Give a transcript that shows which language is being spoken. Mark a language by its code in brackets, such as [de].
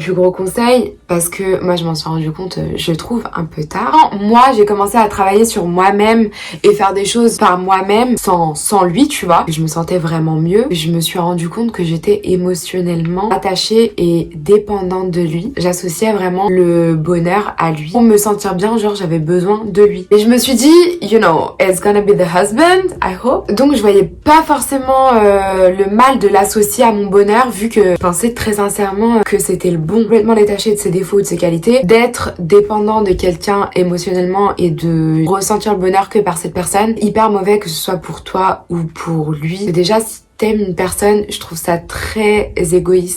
[fr] Le plus gros conseil, parce que moi je m'en suis rendu compte, je trouve un peu tard, moi j'ai commencé à travailler sur moi-même et faire des choses par moi-même sans lui, tu vois, je me sentais vraiment mieux, je me suis rendu compte que j'étais émotionnellement attachée et dépendante de lui. J'associais vraiment le bonheur à lui. Pour me sentir bien, genre j'avais besoin de lui. Et je me suis dit, [en] you know, it's gonna be the husband, I hope. [fr] Donc je voyais pas forcément le mal de l'associer à mon bonheur, vu que je pensais très sincèrement que c'était le bon, complètement détaché de ses défauts, de ses qualités, d'être dépendant de quelqu'un émotionnellement et de ressentir le bonheur que par cette personne. Hyper mauvais, que ce soit pour toi ou pour lui. Déjà, si t'aimes une personne, je trouve ça très égoïste.